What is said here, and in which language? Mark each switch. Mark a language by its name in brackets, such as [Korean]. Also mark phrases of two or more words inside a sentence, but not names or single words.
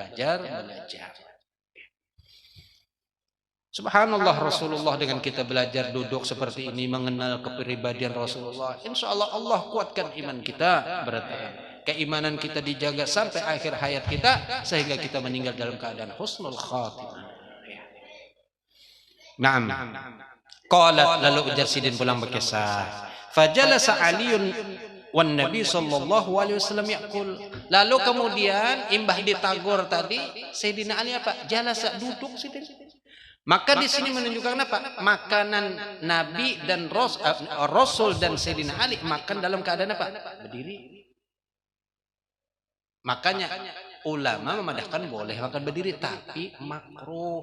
[Indonesian] Subhanallah, Rasulullah dengan kita belajar duduk seperti ini, mengenal kepribadian Rasulullah, [Arabic] إن شاء الله [Indonesian] Allah kuatkan iman kita, berarti keimanan kita dijaga sampai akhir hayat kita, sehingga kita meninggal dalam keadaan [Arabic] حسن الخاتمة. نعم. قالت, [Banjar] lalu ujar sidin pulang berkisah, [Arabic] فجلس علي والنبي صلى الله عليه وسلم يقول [Banjar] yaqul. Lalu kemudian imbah ditagur tadi, Sayyidina Ali apa? Jalasa, duduk sidin. Maka di sini menunjukkan apa? Makanan Nabi dan Rasul dan Sayyidina Ali makan dalam keadaan apa? Berdiri. Makanya ulama memadahkan boleh makan berdiri, tapi makruh.